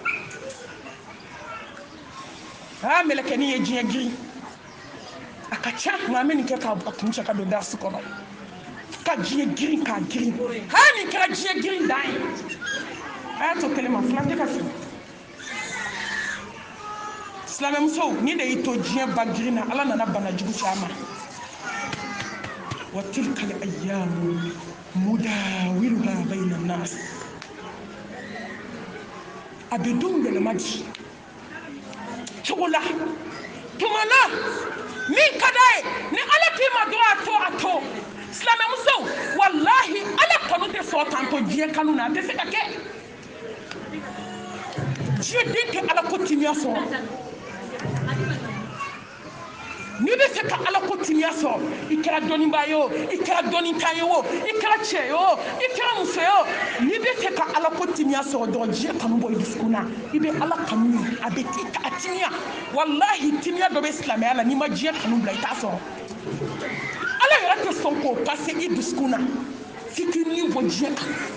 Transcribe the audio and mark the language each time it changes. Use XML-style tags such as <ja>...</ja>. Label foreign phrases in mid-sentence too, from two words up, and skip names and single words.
<bm>na mɛlɛkɛnin ye diɲɛ girin a ka ca nka an bɛ nin kɛ k'a kun cɛ ka don darisi kɔnɔ ka diɲɛ girin k'a girin nin kɛra diɲɛ girin dan ye a y'a to kelen ma fila tɛ ka fili silamɛmusow ni de y'i to diɲɛ ba girin na ala nana bana jugu ci a ma wa</bm> <ar>تلك الأيام نداولها بين الناس</ar> <bm>a bɛ denw yɛlɛma di cogo la tuma na min ka d'a ye ni ala k'i ma dɔrɔn a to silamɛmusow wallahi ala kanu tɛ sɔn k'an to diɲɛ kanu na a tɛ se ka kɛ diɲɛ den tɛ ala ko timiya sɔrɔ n'i bɛ fɛ ka ala ko timiya sɔrɔ i kɛra dɔnnibaa ye o i kɛra dɔnnitan ye o i kɛra cɛ ye o i kɛra muso ye o n'i bɛ fɛ ka ala ko timiya sɔrɔ dɔrɔn diɲɛ kanu bɔ i dusukun na i bɛ ala kanu a bɛ a timiya wallahi timiya dɔ bɛ silamɛya la n'i ma diɲɛ kanu bila i t'a sɔrɔ ala yɛrɛ tɛ sɔn k'o pase i dusukun na f'i k'i ni bɔ diɲɛ kan</bm>